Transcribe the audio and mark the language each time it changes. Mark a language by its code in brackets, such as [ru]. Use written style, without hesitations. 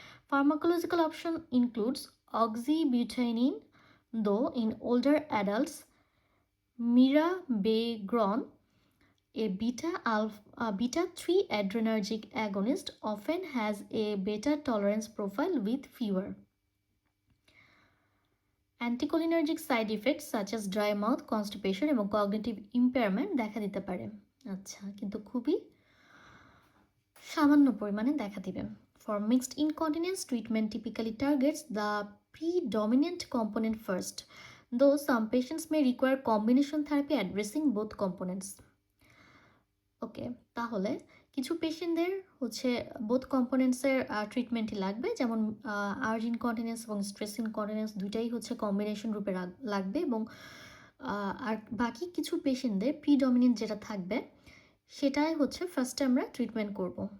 [en] Pharmacological option includes oxybutynine, though in older adults, mirabegron, a beta-3 adrenergic agonist, often has a better tolerance profile with fewer anticholinergic side effects such as dry mouth, constipation এবং cognitive impairment [bn] দেখা দিতে পারে। আচ্ছা, কিন্তু খুবই সামান্য পরিমাণে দেখা দিবে। [en] For mixed incontinence, treatment typically targets the predominant component first, though some patients may require combination therapy addressing both components. [bn] ওকে, তাহলে কিছু পেশেন্টদের হচ্ছে বোথ কম্পোনেন্টসের ট্রিটমেন্টই লাগবে, যেমন আর্জ ইনকন্টিনেন্স এবং স্ট্রেস ইনকন্টিনেন্স দুইটাই হচ্ছে কম্বিনেশন রূপে লাগবে, এবং আর বাকি কিছু পেশেন্টদের প্রিডমিনেন্ট যেটা থাকবে সেটাই হচ্ছে ফার্স্টে আমরা ট্রিটমেন্ট করব।